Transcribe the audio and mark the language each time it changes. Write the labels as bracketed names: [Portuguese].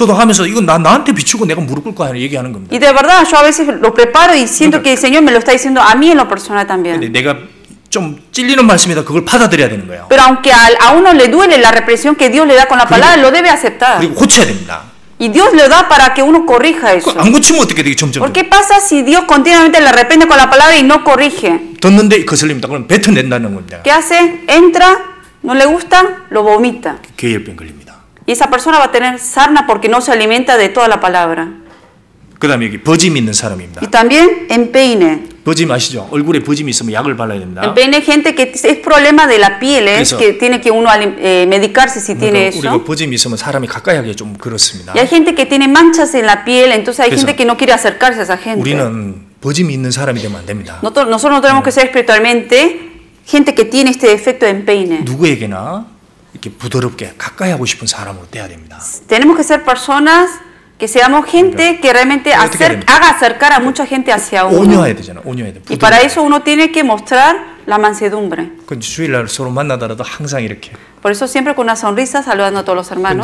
[Korean] 저도 하면서 이거 나한테 비추고 내가 무릎 꿇고 하는 얘기하는 겁니다. [Spanish] Y de verdad, yo a veces lo preparo y siento que el Señor me lo está diciendo a mí en lo personal [Korean] 근데 [Spanish] también. [Korean] 내가 좀 찔리는 말씀이다 그걸 받아들여야 되는 거예요. [Spanish] Pero aunque a uno le duele la represión que Dios le da con la palabra, lo debe aceptar. [Korean] 그리고 고쳐야 됩니다. [Spanish] Y Dios le da para que uno corrija eso. [Korean] 안 고치면 어떻게 되게 점점 [Spanish] ¿Por qué pasa si Dios continuamente le reprende con la palabra y no corrige? [Korean] 듣는데 거슬립니다. 그럼 뱉어낸다는 겁니다. [Spanish] ¿Qué hace? Entra, no le gusta, lo vomita. [Korean] 괴혈병 걸립니다. [Spanish] Y esa persona va a tener sarna porque no se alimenta de toda la palabra. [Korean] 그 다음에 여기 버짐 있는 사람입니다. [Spanish] Y también empeine. [Korean] 버짐 아시죠? 얼굴에 버짐이 있으면 약을 발라야 됩니다. [Spanish] Empeine gente que es problema de la piel, Eso. que tiene que uno medicarse si tiene [Korean] 그러니까 우리가 [Spanish] eso. [Korean] 버짐이 있으면 사람이 가까이 하기 좀 그렇습니다. [Spanish] Y hay gente que tiene manchas en la piel, entonces hay Eso. gente que no quiere acercarse a esa gente. [Korean] 우리는 버짐이 있는 사람이 되면 안 됩니다. [Spanish] Nosotros no tenemos que ser espiritualmente gente que tiene este defecto de empeine. [Korean] 누구에게나 이렇게 부드럽게 가까이 하고 싶은 사람으로 돼야 됩니다. [Spanish] Tenemos que ser personas que seamos gente que realmente haga acercar a mucha gente hacia uno. [Korean] 온유해야 되잖아. 온유해야 돼. [Spanish] Y para eso uno tiene que mostrar la mansedumbre. [Korean] 그 주일날 서로 만나더라도 항상 이렇게. [Spanish] Por eso siempre con una sonrisa saludando a todos los hermanos.